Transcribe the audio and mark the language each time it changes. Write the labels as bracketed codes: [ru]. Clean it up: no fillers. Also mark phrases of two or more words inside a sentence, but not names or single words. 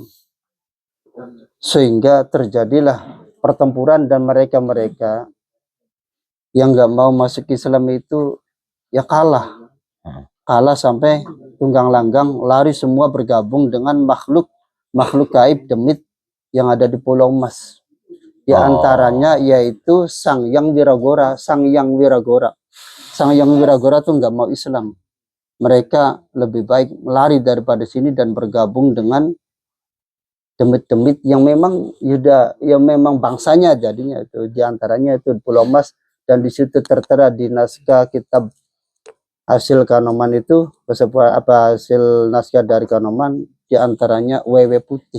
[id] Sehingga terjadilah pertempuran, dan mereka-mereka yang nggak mau masuk Islam itu ya kalah sampai tunggang langgang, lari semua bergabung dengan makhluk gaib demit yang ada di Pulau Mas. Di antaranya yaitu Sang Hyang Wiragora. Sang Hyang Wiragora. Sang Hyang Wiragora tuh nggak mau Islam. Mereka lebih baik lari daripada sini dan bergabung dengan demit-demit yang memang yang memang bangsanya, jadinya itu di antaranya itu Pulau Mas, dan di situ tertera di naskah kitab hasil Kanoman itu hasil naskah dari Kanoman di antaranya Wewe Putih.